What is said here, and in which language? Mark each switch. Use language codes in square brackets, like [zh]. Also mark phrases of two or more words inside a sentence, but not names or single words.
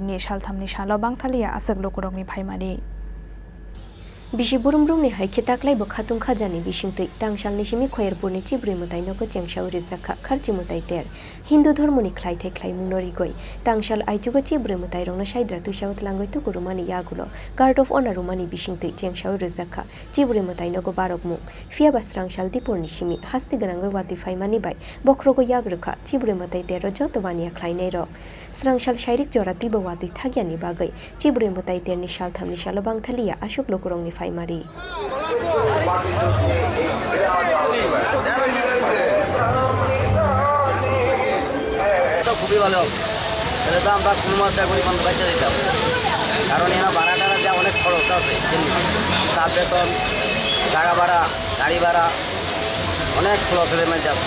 [trp] ni salthamni salo bangthalia asak lokurokni phaimani Bishi burumbrumni haike taklai bo khatung khajani bishingtei tangsalni simi khoyerpurni chibri mutai nogo chengshau rizakha kharchi mutai ter Hindu dharmoni khlai thai khlai munori goi tangsal aijugo chibri mutai rongna saidra tuishawt langoi tu kurumani yagulo [en] guard of honor [trp] rumani bishingtei chengshau rizakha chibri mutai nogo barokmu fiaba srangsal dipurni simi hasti ganangoi wati phaimani bai bokhrogo yagrukha chibri mutai ter joto bania khlainai rok Srangsal shairik jorati bawati thagyani bagai chibri mutai terni salthamni salo bangthalia ashok lokurongni phaimari [bn] খুবই ভালো তাহলে তো আমরা কোনো মতো করে বন্ধ বাচ্চা দিতাম, কারণ এরা ভাড়া টাড়া যা অনেক খরচ আছে, তার বেতন, জায়গা ভাড়া, গাড়ি ভাড়া, অনেক খরচ এর মধ্যে আছে।